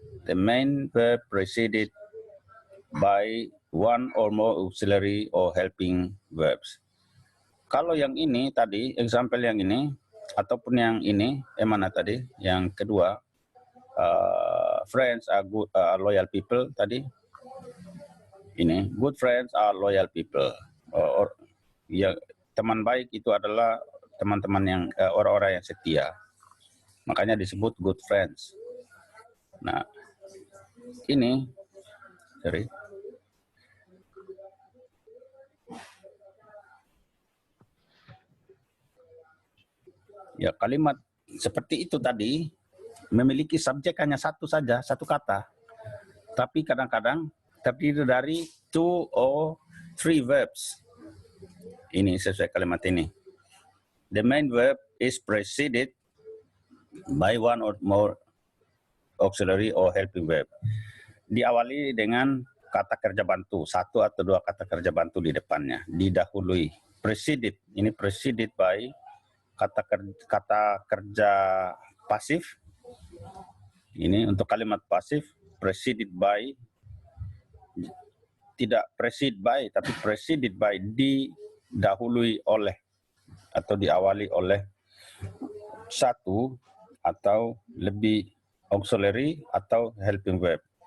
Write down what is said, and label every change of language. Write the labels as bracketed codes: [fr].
[en] The main verb preceded by one or more auxiliary or helping verbs. [id] Kalau yang ini tadi, example yang ini, ataupun yang ini, mana tadi? Yang kedua, [en] friends are good, loyal people [id] tadi. Ini, [en] good friends are loyal people. [id] Ya, teman baik itu adalah teman-teman yang orang-orang yang setia. Makanya disebut good friends. Nah, ini, sorry. Ya, kalimat seperti itu tadi memiliki subjek hanya satu saja, satu kata. Tapi kadang-kadang terdiri dari 2 [en] or 3 verbs. [id] Ini sesuai kalimat ini. [en] The main verb is preceded by one or more auxiliary or helping verb. [id] Diawali dengan kata kerja bantu, 1 atau 2 kata kerja bantu di depannya, didahului. Preceded, ini preceded by kata kerja pasif. Ini untuk kalimat pasif, [en] preceded by, [id] tidak precede by, tapi preceded by, didahului oleh atau diawali oleh 1 atau lebih auxiliary atau helping verb.